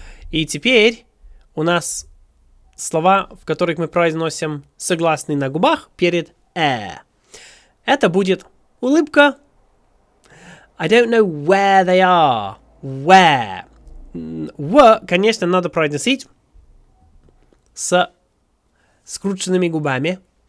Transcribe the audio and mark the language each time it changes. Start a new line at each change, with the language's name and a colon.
Russian: И теперь у нас слова, в которых мы произносим согласный на губах перед Это будет улыбка.
English: I don't know where they are. Where.
Russian: Конечно, надо произносить с скрученными губами.